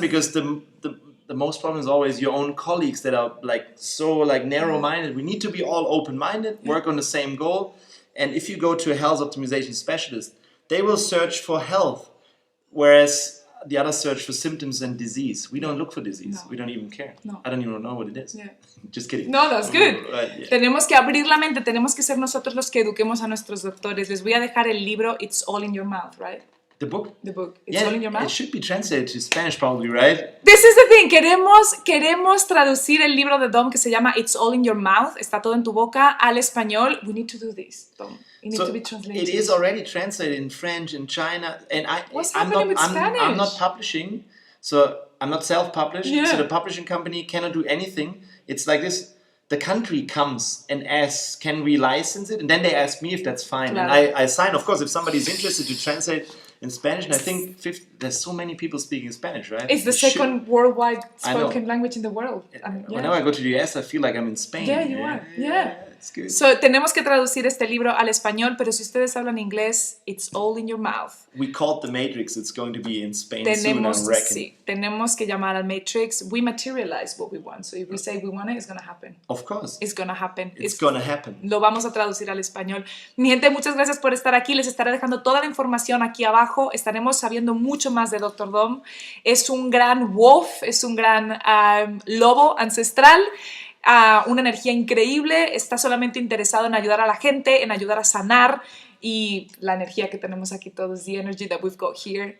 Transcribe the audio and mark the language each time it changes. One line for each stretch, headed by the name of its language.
English: Because the most problem is always your own colleagues that are like so like narrow-minded. We need to be all open-minded, work on the same goal. And if you go to a health optimization specialist, they will search for health, whereas the others search for symptoms and disease. We don't look for disease. We don't even care. I don't even know what it is. Just kidding. No, that's good. Right,
Spanish: Tenemos que abrir la mente, tenemos que ser nosotros los que eduquemos a nuestros doctores. Les voy a dejar el libro It's All in Your Mouth, right?
English: The book? The book. It's All in Your Mouth. It should be translated to Spanish probably, right? This is the thing.
Spanish: Queremos traducir el libro de Dom que se llama It's All in Your Mouth. Está todo en tu boca al español.
English: We need to do this, Dom. It needs to be translated. It is already translated in French in China, and What's happening with Spanish? I'm not publishing, so I'm not self-published. So the publishing company cannot do anything. It's like this: the country comes and asks, "Can we license it?" And then they ask me if that's fine,
Spanish: Claro.
English: and I sign. Of course, if somebody's interested to translate in Spanish, and I think there's so many people speaking Spanish, right? It's the second worldwide I know. spoken language in the world. Whenever I go to the US, I feel like I'm in Spain. Yeah, you are. Yeah. It's good.
Spanish: So, tenemos que traducir este libro al español, pero si ustedes hablan inglés, It's All in Your Mouth.
English: We called the Matrix. It's going to be in Spain soon, I reckon.
Spanish: Tenemos que llamar al Matrix.
English: We materialize what we want. So, if we say we want it, it's going to happen. Of course. It's going to happen. It's going to happen.
Spanish: Lo vamos a traducir al español. Mi gente, muchas gracias por estar aquí. Les estaré dejando toda la información aquí abajo. Estaremos sabiendo mucho más de Dr. Dom. Es un gran wolf, es un gran lobo ancestral. Una energía increíble, está solamente interesado en ayudar a la gente, en ayudar a sanar, y la energía que tenemos aquí todos,
English: the energy that we've got here.